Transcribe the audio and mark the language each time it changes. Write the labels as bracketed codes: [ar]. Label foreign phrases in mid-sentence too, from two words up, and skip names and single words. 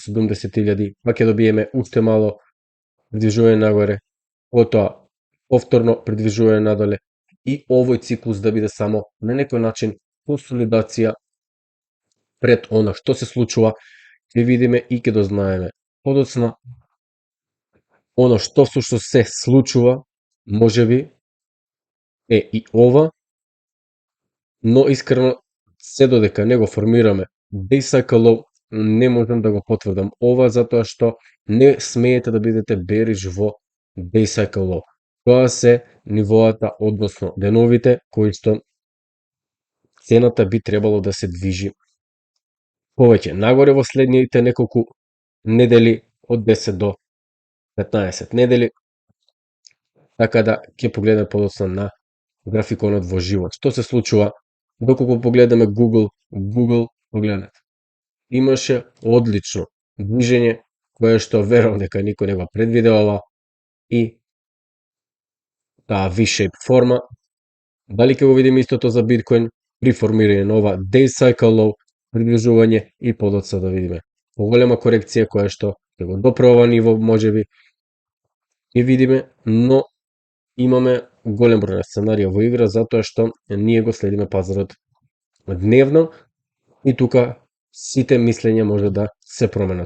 [mk] 70.000, па ќе добиеме уште мало придвижување нагоре, потоа повторно придвижување надоле и овој циклус да биде само на некој начин консолидација пред она што се случува, ќе видиме и ќе дознаеме подоцна оно што всушност се случува, можеби е и ова, но искрено се додека не го формираме [en] day cycle low, [mk] не можам да го потврдам ова, затоа што не смеете да бидете бериш во [en] day cycle low. [mk] Тоа се нивоата, односно деновите кои што цената би требало да се движи повеќе нагоре во следните неколку недели, од 10 до 15 недели, така да ќе погледаме подоцна на графиконот во живот. Што се случува доколку погледаме Google, погледнете. Имаше одлично движење кое што верувам дека никој не го предвидела и таа V-shape форма. Дали ќе го видиме истото за биткоин при формирање на ова [en] day cycle low, [mk] приближување и подоцна да видиме поголема корекција која што ќе го допре ова ниво, можеби ќе видиме, но имаме голем број на сценарија во игра затоа што ние го следиме пазарот дневно и тука сите мислења може да се променат.